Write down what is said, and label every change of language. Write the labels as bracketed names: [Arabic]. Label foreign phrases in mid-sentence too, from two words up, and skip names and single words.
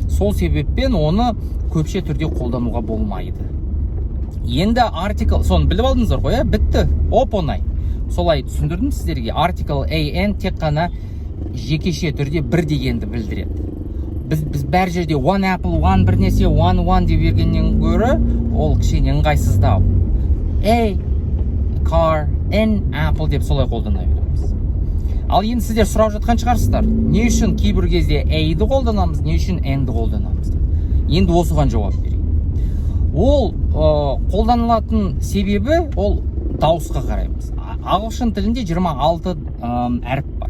[Kazakh] Сол себеппен оны көпше түрде қолдануға болмайды. Енді артикл, соны біліп алдыңыздар ғой, бітті. Оп-оңай. Солай түсіндірдім сіздерге. Артикл AN тек қана жекеше түрде бір дегенді білдіреді. Біз бәр жерде [English] one apple, [Kazakh] one бір нәрсе, one деп бергеннен гөрі, ол кішкене ыңғайсыздау. [English] A car, an apple [Kazakh] деп солай қолдана береміз. Ал енді сіздер сұрап жатқан шығарсыздар. Не үшін кейбір кезде A-ді қолданамыз, не үшін N-ді қолданамыз? Енді осыған жауап берейін. Ол қолданылатын себебі ол дауысқа қараймыз. Ағылшын тілінде 26 әріп бар.